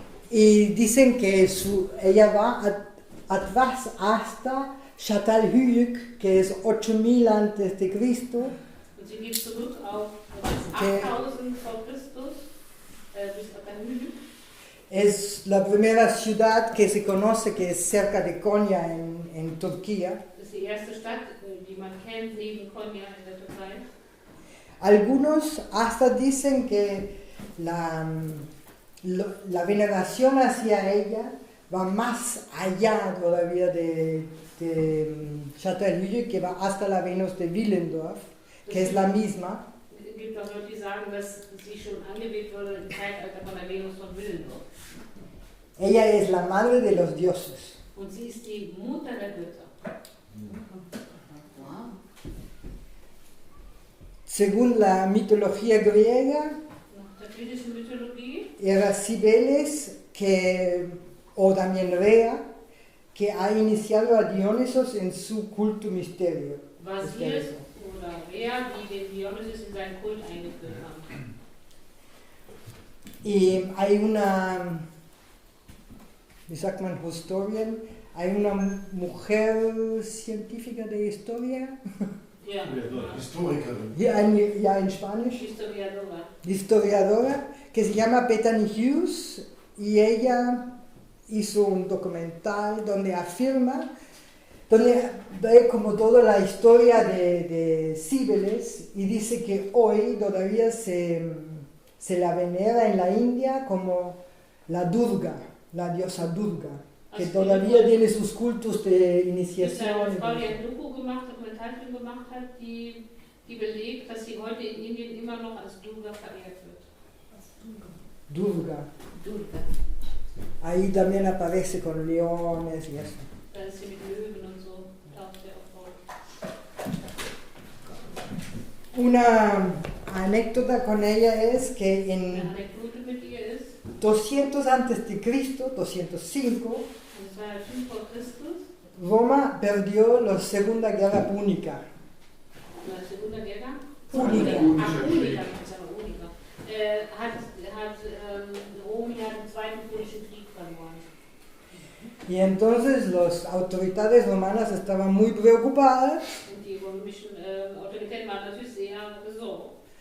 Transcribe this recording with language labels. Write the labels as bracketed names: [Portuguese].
[Spanish] Y dicen que ella va atrás hasta Çatalhöyük, que es 8000 antes de Cristo. [German] Und sie geht zurück auf 8000 vor Christus bis Çatalhöyük. [Spanish] Es la primera ciudad que se conoce que es cerca de Konya en Turquía. [German] Das ist die erste Stadt, die man kennt, neben Konya in der Türkei. [Spanish] Algunos hasta dicen que la veneración hacia ella va más allá todavía de Çatalhöyük, que va hasta la Venus de Willendorf, que es la misma. [German] Es gibt auch Leute, die sagen, dass sie schon angebetet wurde im Zeitalter von der Venus von Willendorf. [Spanish] Ella es la madre de los dioses. [German] Und sie ist die Mutter der Götter. Wow. [Spanish] Según la mitología griega, [German] Nach der griechischen Mythologie [Spanish] era Cibeles, o también Rea, que ha iniciado a Dionisos en su culto misterio. [German] war sie es oder wer, die den Dionysus in seinen Kult eingeführt haben. [Spanish] Y hay una, [German] wie sagt man, [Spanish] Historian, hay una mujer científica de historia, [German] Ja, Historikerin. [Spanish] ya en Spanish, historiadora, que se llama Bethany Hughes, y ella hizo un documental donde afirma, donde ve como toda la historia de Cibeles y dice que hoy todavía se la venera en la India como la Durga, la diosa Durga, que todavía tiene sus cultos de [German] Es eine [Spanish] iniciación. [German] Frau, die ein Dokumentarfilm gemacht hat, die belegt, dass sie heute in Indien immer noch als Durga verehrt wird. Durga. Durga. [Spanish] Ahí también aparece con leones y eso. [German] Da ist sie mit Löwen und so, taucht sie auch vor. [Spanish] Una anécdota con ella es que [German] Eine [Spanish] en [German] Anekdote mit ihr ist, [Spanish] 200 antes de Cristo, 205, [German] das war 5 vor Christus, [Spanish] Roma perdió la Segunda Guerra Púnica. la Segunda Guerra. Punica. [German] Punica, ich sage Punica. Hat Rom ja den Zweiten Punischen Krieg verloren. [Spanish] Y entonces las autoridades romanas estaban muy preocupadas [German] Und die römischen Autoritäten waren natürlich sehr besorgt.